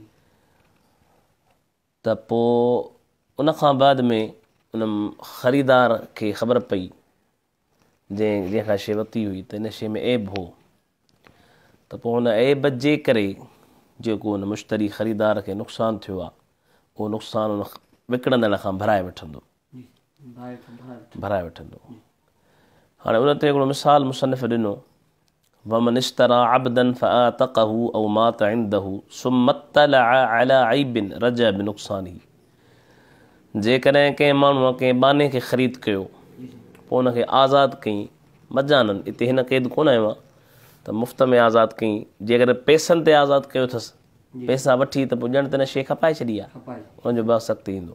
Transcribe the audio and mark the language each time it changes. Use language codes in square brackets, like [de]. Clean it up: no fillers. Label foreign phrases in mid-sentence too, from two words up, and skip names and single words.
[sd] त पोइ उन खां बाद में उन ख़रीदार खे ख़बर पई जंहिंखां शइ वरिती हुई त इन शइ में ऐब हो, त पोइ हुन ऐब जे करे जेको हुन मुश्तरी ख़रीदार खे नुक़सानु थियो आहे उहो नुक़सानु उन विकिणंदड़ खां भराए वठंदो। हाणे उन ते हिकिड़ो मिसाल मुसन्निफ़ ॾिनो, [ar] ومن اشترى عبدا فأعتقه أو مات عنده ثم اطلع على عيب رجع بنقصانه. [sd] जेकॾहिं कंहिं माण्हूअ कंहिं बाने खे ख़रीद कयो, पोइ उनखे आज़ादु कयईं मजानन, हिते हिन क़ैद कोन आयो आहे त मुफ़्त में आज़ादु कयईं। जेकॾहिं पैसनि ते आज़ादु कयो अथसि, पैसा वठी त पोइ ॼण त हिन शइ खपाए छॾी आहे, उनजो बि सख़्तु ईंदो।